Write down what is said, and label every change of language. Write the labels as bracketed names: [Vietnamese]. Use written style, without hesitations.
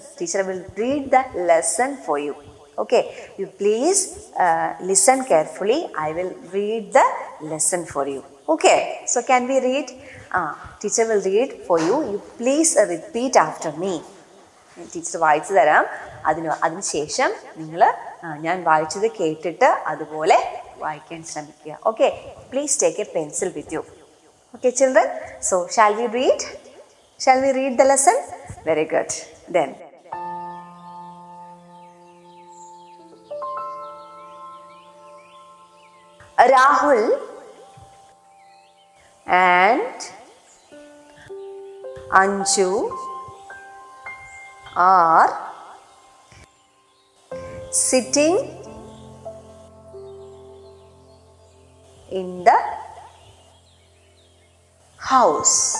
[English] Teacher will read the lesson for you. Okay, you please listen carefully. I will read the lesson for you. Okay, so can we read? Teacher will read for you. You please repeat after me. [Malayalam] Teacher വായിച്ചു തരാം. അതിന് ശേഷം നിങ്ങൾ ഞാൻ വായിച്ചത് കേട്ടിട്ട് അതുപോലെ വായിക്കാൻ ശ്രമിക്കുക. [English] Okay, please take a pencil with you. Okay children, so shall we read the lesson? Very good. Then Rahul and Anju are sitting in the house.